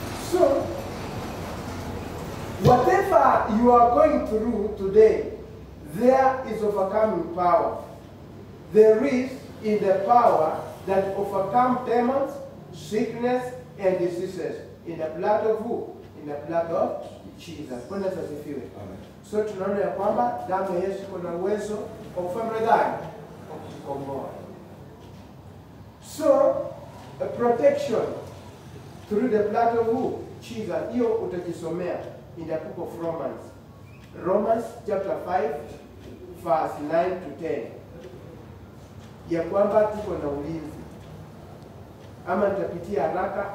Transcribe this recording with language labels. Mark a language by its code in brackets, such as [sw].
[en] So whatever you are going through today, there is overcoming power. There is in the power that overcome demons, sickness, and diseases. In the blood of who? In the blood of Jesus. [sw] Bwana asifiwe. So tunaona ya kwamba damu ya Yesu iko na uwezo wa kufanya gani? Kukomboa. [en] So a protection through the blood of who? Jesus. [sw] Hiyo utajisomea [en] in the book of Romans. Romans chapter 5 verse 9 to 10. [sw] Ya kwamba tuko na ulinzi. Ama nitapitia haraka.